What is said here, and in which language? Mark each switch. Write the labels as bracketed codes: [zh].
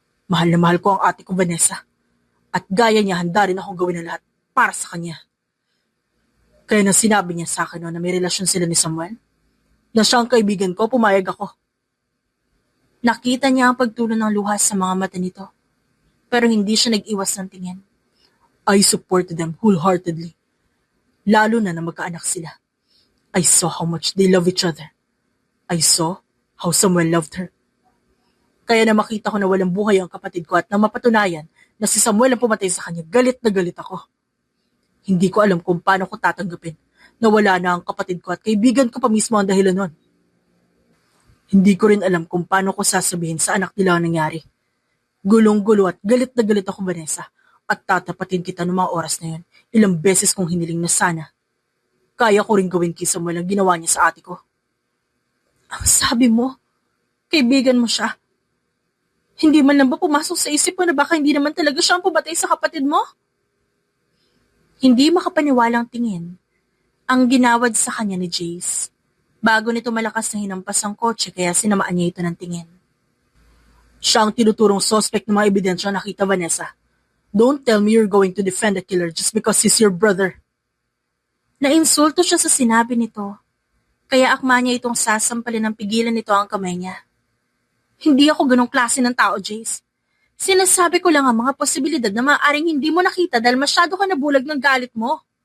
[tl] Mahal na mahal ko ang ate ko, Vanessa. At gaya niya, handa rin akong gawin ang lahat para sa kanya. Kaya nang sinabi niya sa akin na may relasyon sila ni Samuel, na siyang kaibigan ko, pumayag ako. Nakita niya ang pagtulo ng luha sa mga mata nito, pero hindi siya nag-iwas ng tingin. [en] I supported them wholeheartedly. [tl] Lalo na magkaanak sila. [en] I saw how much they love each other. I saw how Samuel loved her. [tl] Kaya na makita ko na walang buhay ang kapatid ko at nang mapatunayan na si Samuel ang pumatay sa kanya, galit na galit ako. Hindi ko alam kung paano ko tatanggapin na wala na ang kapatid ko at kaibigan ko pa mismo ang dahilan nun. Hindi ko rin alam kung paano ko sasabihin sa anak nila ang nangyari. Gulong-gulo at galit na galit ako, Vanessa, at tatapatin kita noong mga oras na yun. Ilang beses kong hiniling na sana. Kaya ko rin gawin kay Samuel ang ginawa niya sa ate ko. Ang sabi mo, kaibigan mo siya. Hindi man lang ba pumasok sa isip mo na baka hindi naman talaga siya ang pumatay sa kapatid mo? Hindi makapaniwalang tingin ang ginawad sa kanya ni Jace. Bago nito malakas na hinampas ang kotse kaya sinamaan niya ito ng tingin. Siya ang tinuturong suspect ng mga ebidensya nakita, Vanessa. [en] Don't tell me you're going to defend the killer just because he's your brother. [tl] Nainsulto siya sa sinabi nito. Kaya akma niya itong sasampalin ng pigilan nito ang kamay niya. Hindi ako ganong klase ng tao, Jace. Sinasabi ko lang ang mga posibilidad na maaaring hindi mo nakita dahil masyado ka nabulag ng galit mo.